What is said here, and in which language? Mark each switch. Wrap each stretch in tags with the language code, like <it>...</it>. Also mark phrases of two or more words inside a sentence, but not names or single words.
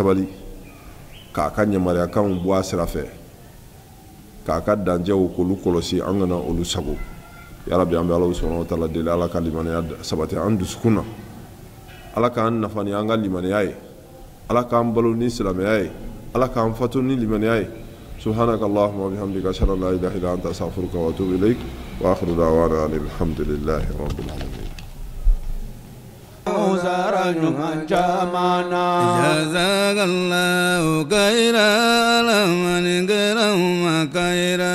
<bm>sabali k'a ka yamaruyakanw bɔ a sira fɛ k'a ka dancɛw k'olu kɔlɔsi an kana olu sago yarabi an bɛ Ala</bm> <ar>سبحانه وتعالى</ar> <bm>deli Ala ka limaniya sabati an dusukun na Ala k'an nafa ni an ka limaniya ye Ala k'an balo ni silamɛya ye Ala k'an fatu ni limaniya ye</bm> <ar>سبحانك اللهم وبحمدك أشهد أن لا إله إلا أنت أستغفرك وأتوب إليك وآخر دعوانا الحمد لله رب العالمين جزاك الله خيرا لمن كرم خيرا</ar>